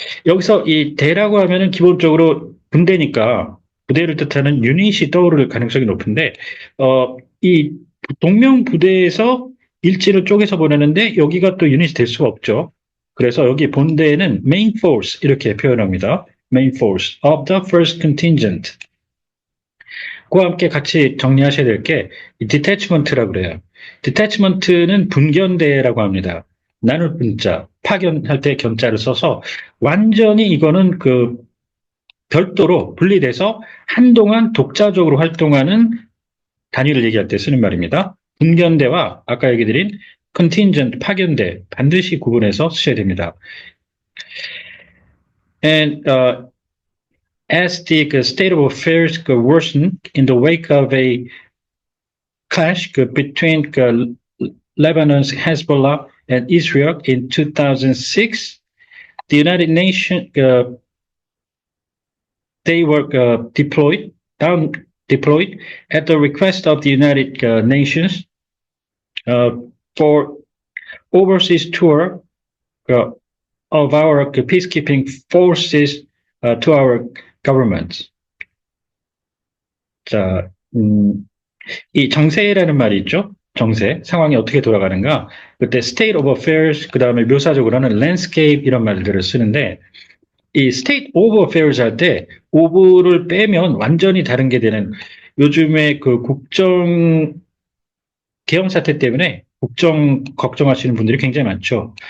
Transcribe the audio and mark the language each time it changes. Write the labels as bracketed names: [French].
[Korean] 여기서 이 대라고 하면은 기본적으로 군대니까 부대를 뜻하는 유닛이 떠오를 가능성이 높은데 이 동명 부대에서 일지를 쪼개서 보내는데 여기가 또 유닛이 될 수가 없죠. 그래서 여기 본대에는 main force 이렇게 표현합니다. [English] main force of the first contingent. [Korean] 그와 함께 같이 정리하셔야 될 게 detachment라고 그래요. detachment는 분견대라고 합니다. 나눌 분자, 파견할 때 견자를 써서 완전히 이거는 별도로 분리돼서 한동안 독자적으로 활동하는 단위를 얘기할 때 쓰는 말입니다. 분견대와 아까 얘기 드린 contingent, 파견대 반드시 구분해서 쓰셔야 됩니다. [English] And as the state of affairs worsened in the wake of a clash between Lebanon's Hezbollah and Israel in 2006, the United Nations they were deployed at the request of the United Nations for overseas tour of our peacekeeping forces to our governments. [Korean] 자, 이 정세라는 말이 있죠. 정세, 상황이 어떻게 돌아가는가. 그때 state of affairs, 그 다음에 묘사적으로는 landscape 이런 말들을 쓰는데 이 state of affairs 할 때 of를 빼면 완전히 다른 게 되는 요즘에 그 국정 계엄 사태 때문에 국정 걱정하시는 분들이 굉장히 많죠.